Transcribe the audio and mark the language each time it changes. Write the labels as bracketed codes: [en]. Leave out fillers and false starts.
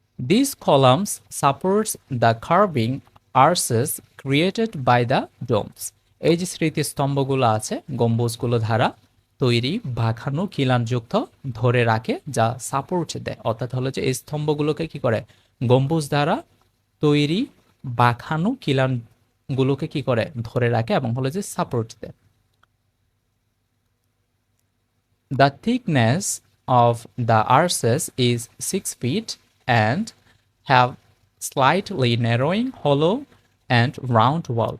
[en] These columns supports the curving arches created by the domes. [bn] এই যে স্মৃতিস্তম্ভগুলো আছে গম্বুজগুলো দ্বারা তৈরি বাঁকানো খিলানযুক্ত ধরে রাখে যা সাপোর্ট দেয়, অর্থাৎ হলো যে এই স্তম্ভগুলোকে কি করে গম্বুজ দ্বারা তৈরি বাঁকানো খিলানগুলোকে কি করে ধরে রাখে এবং হলো যে সাপোর্ট দেয়। [en] The thickness of the arches is 6 feet and have slightly narrowing hollow and round wall.